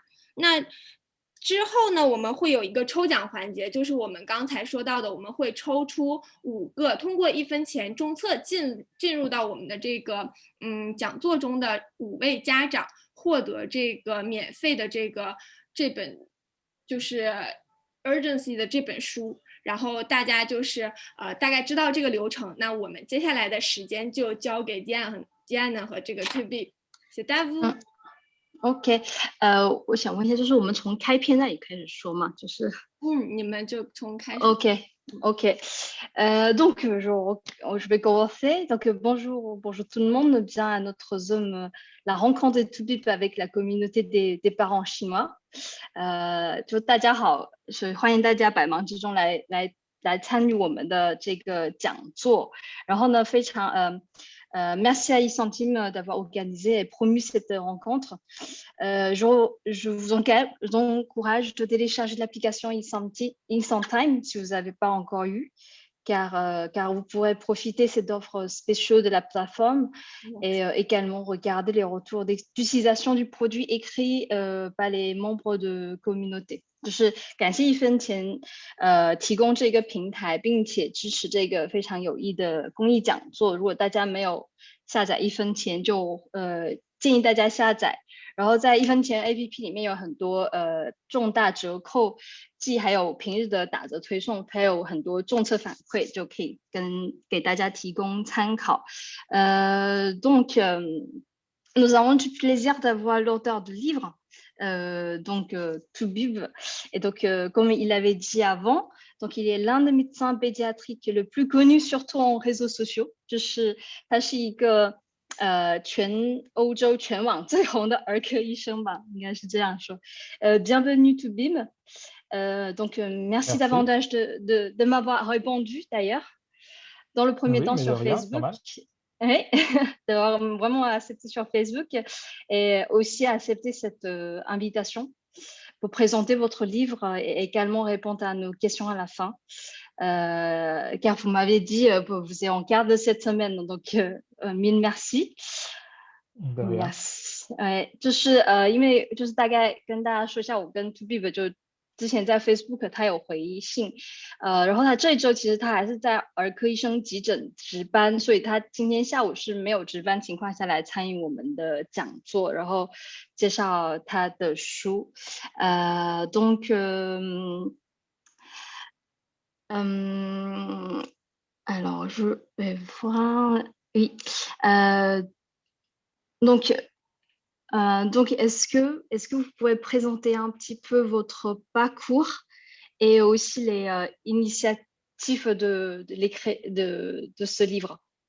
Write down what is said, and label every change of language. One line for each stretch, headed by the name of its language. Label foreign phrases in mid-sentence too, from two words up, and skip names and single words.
Chinese: 那之后呢，我们会有一个抽奖环节，就是我们刚才说到的，我们会抽出5个通过1分钱中测进入到我们的这个讲座中的5位家长，获得这个免费的这本就是 Urgency 的这本书。然后大家就是大概知道这个流程，那我们接下来的时间就交给 Diane 和这个 To Be。
French: C'est à vous。
Chinese: OK， 我想问一下，就是我们从开篇那里开始说嘛，就是你们就从开始。
French: OK， donc je vais commencer. Donc bonjour tout le monde, bien à notre Zoom, la rencontre de To Be avec la communauté des parents chinois.
Chinese: 就大家好，所以欢迎大家百忙之中来参与我们的这个讲座。然后呢，非常
French: merci à e-Centime d'avoir organisé et promu cette rencontre. Je vous encourage de télécharger l'application e-Centime si vous n'avez pas encore eu, car vous pourrez profiter cette offre spéciaux de la plateforme et également regarder les retours d'utilisation du produit écrit par les membres 的 communauté。
Chinese: 就是感谢一分钱提供这个平台，并且支持这个非常有益的公益讲座。如果大家没有下载一分钱，就建议大家下载。然后在一分钱 APP 里面有很多重大折扣季，还有平日的打折推送，还有很多政策反馈，就可以给大家提供参考。
French: Donc nous avons du plaisir d'avoir l'auteur du livre, donc Toubib. Et donc, comme il avait dit avant, donc il est l'un des médecins pédiatriques le plus connu, surtout en réseaux sociaux.
Chinese: 就是他是一个全欧洲全网最红的儿科医生吧，应该是这样说。Bienvenue Toubib.
French: Donc merci davantage de m'avoir répondu d'ailleurs. Dans le premier temps sur Facebook. Oui, d'avoir vraiment accepté sur Facebook et aussi accepter cette invitation pour présenter votre livre et également répondre à nos questions à la fin. Car vous m'avez dit vous êtes en garde cette semaine, donc mille merci. Yes.
Chinese: 就是因为就是大概跟大家说一下，我跟 Toubib 就之前在 Facebook 他有回信，然后他这一周其实他还是在儿科医生急诊值班，所以他今天下午是没有值班情况下来参与我们的讲座，然后介绍他的书。Donc
French: alors je vais voir, oui, donc est-ce que vous pouvez présenter un petit peu votre parcours et aussi les initiatives de ce livre?